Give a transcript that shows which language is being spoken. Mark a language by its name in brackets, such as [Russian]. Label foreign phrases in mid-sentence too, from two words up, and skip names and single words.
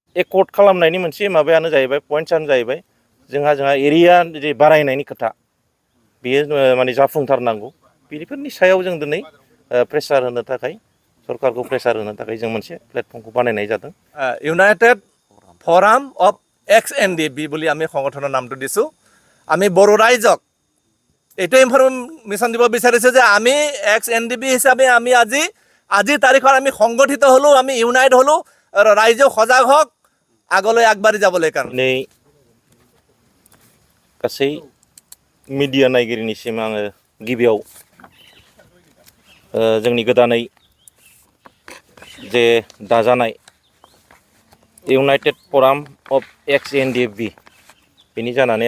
[Bodo] एकर्ड खालामनायनि मोनसे माबायानो जाहैबाय पइन्टसानो जाहैबाय जोंहा एरिया जे बारायनायनि खोथा बेयो माने जाफुंथारनांगौ बेफोरनि सायाव जों दिनै प्रेसार होनो थाखाय सरकारखौ प्रेसार होनो थाखाय जों मोनसे प्लेटफर्मखौ बानायनाय जादों [Assamese] ইউনাইটেড ফৰাম অফ এক্স NDFB বুলি আমি সংগঠনৰ নামটো দিছোঁ আমি বড়ো ৰাইজক এইটো ইনফৰমেশ্যন দিব বিচাৰিছোঁ যে আমি এক্স NDFB হিচাপে আমি আজিৰ তাৰিখত আমি সংগঠিত হ'লোঁ আমি ইউনাইট হ'লোঁ আৰু ৰাইজেও সজাগ হওক আগলৈ আগবাঢ়ি যাবলৈ কাৰণে [Bodo] दिनै गासै मिडिया नायगिरिनिसिम आङो गिबियाव जोंनि गोदानै जे दाजानाय इउनाइटेड फराम अफ एक्स NDFB बेनि जानानै